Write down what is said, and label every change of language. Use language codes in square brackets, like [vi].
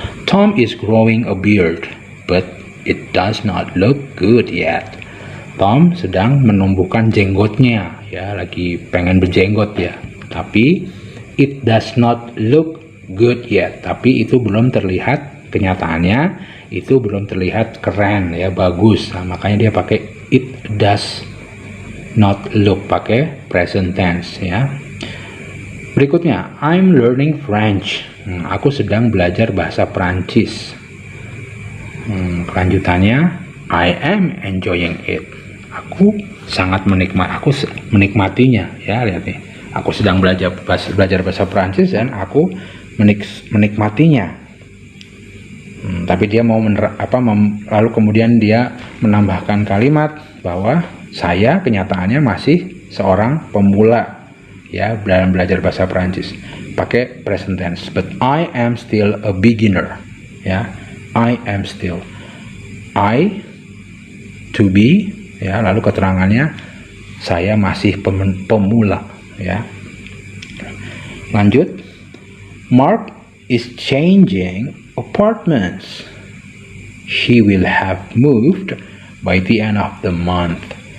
[en] Tom is growing a beard, but it does not look good yet. [id] Tom sedang menumbuhkan jenggotnya, ya, lagi pengen berjenggot, ya. [en] Tapi it does not look good yet. [id] Tapi itu belum terlihat, kenyataannya itu belum terlihat keren, ya, bagus. Nah, makanya dia pakai [en] it does not look, [id] pakai present tense, ya. [en] Berikutnya, I'm learning French. [id] Aku sedang belajar bahasa Prancis. [en] Kelanjutannya, I am enjoying it. [id] Aku sangat menikmatinya, ya, lihat nih. Aku sedang belajar bahasa Prancis dan aku menikmatinya. Tapi dia mau lalu kemudian dia menambahkan kalimat bahwa saya kenyataannya masih seorang pemula, ya, dalam belajar bahasa Prancis, pakai present tense. [en] But I am still a beginner, ya. I am still. [id] I, to be, ya, lalu keterangannya saya masih pemula, ya. Lanjut. [en] Mark is changing apartments. He will have moved by the end of the month.